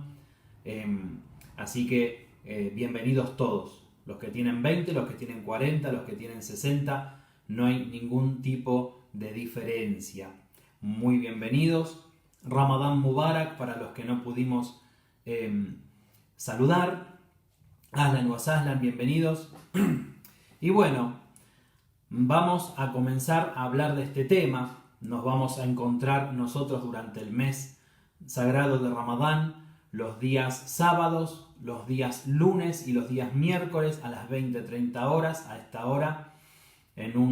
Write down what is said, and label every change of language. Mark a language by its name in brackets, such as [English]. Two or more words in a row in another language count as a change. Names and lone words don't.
[Spanish] Así que bienvenidos todos, los que tienen 20, los que tienen 40, los que tienen 60, no hay ningún tipo de diferencia. Muy bienvenidos. [Arabic] رمضان مبارك [Spanish] para los que no pudimos saludar. [Arabic] أهلا وسهلا, [Spanish] bienvenidos. Y bueno, vamos a comenzar a hablar de este tema. Nos vamos a encontrar nosotros durante el mes sagrado de Ramadán, los días sábados, los días lunes y los días miércoles a las 20:30 horas, a esta hora, en